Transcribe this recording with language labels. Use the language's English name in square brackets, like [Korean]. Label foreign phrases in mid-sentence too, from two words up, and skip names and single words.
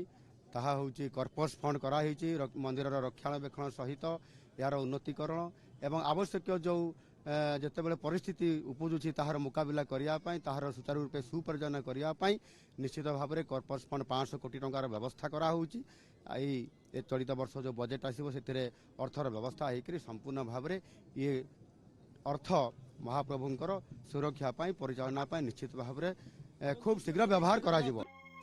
[Odia] ତାହା ହେଉଛି [English] corpus fund [Odia] କରାହୋଇଛି ମନ୍ଦିରର ରକ୍ଷଣାବେକ୍ଷଣ ସହିତ ଏହାର ଉନ୍ନତିକରଣ ଏବଂ ଆବଶ୍ୟକୀୟ ଯେଉଁ ଯେତେବେଳେ ପରିସ୍ଥିତି ଉପୁଜୁଛି ତାହାର ମୁକାବିଲା କରିବା ପାଇଁ, ତାହାର ସୁଚାରୁ ରୂପେ ସୁପରିଚାଳନା କରିବା ପାଇଁ ନିଶ୍ଚିତ ଭାବରେ [English] corpus fund [Odia] 500 କୋଟି ଟଙ୍କାର ବ୍ୟବସ୍ଥା କରାହେଉଛି। ଏଇ ଚଳିତ ବର୍ଷ ଯେ ବଜେଟ ଆସିବ ସେଥିରେ ଅର୍ଥର ବ୍ୟବସ୍ଥା ହେଇକରି ସମ୍ପୂର୍ଣ୍ଣ ଭାବରେ ଇଏ ଅର୍ଥ ମହାପ୍ରଭୁଙ୍କର ସୁରକ୍ଷା ପାଇଁ ପରିଚାଳନା ପାଇଁ ନିଶ୍ଚିତ ଭାବରେ ଖୁବ୍ ଶୀଘ୍ର ବ୍ୟବହାର କରାଯିବ।